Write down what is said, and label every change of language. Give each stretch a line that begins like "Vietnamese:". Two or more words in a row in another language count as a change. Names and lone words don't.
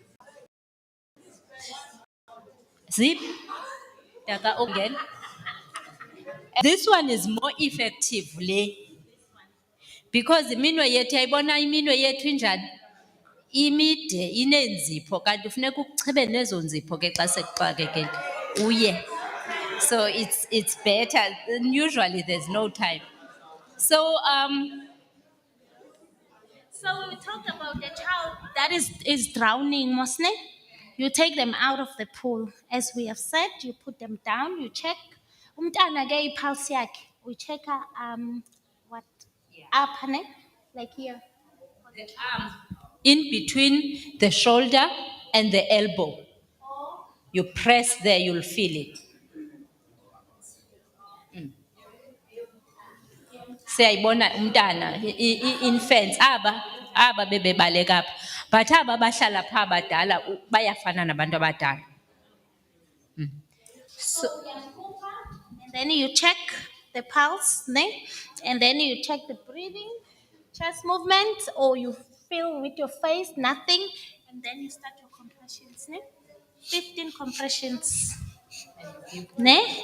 English: Zip. Again. This one is more effective,
Xhosa: le. Because iminwe yethu yayibona iminwe yethu injani? Imide inenzipho kanti ufuneka ukuchibe nezo nzipho ke xa sekuxakekile uye.
English: So it's better. Usually there's no time. So So we talked about the child that is drowning, Mosne. You take them out of the pool. As we have said, you put them down, you check.
Xhosa: Umntana ke ipulse yakhe.
English: We check what up, ne? Like here. the arm in between the shoulder and the elbow. You press there, you'll feel it.
Xhosa: siyayibona umntana infants aba bebebaleka apha, but aba bahlala pha badala bayafana nabantu abadala.
English: So, and then you check the pulse, ne? And then you check the breathing, chest movement, or you feel with your face nothing, and then you start your compressions, ne? 15 compressions, ne?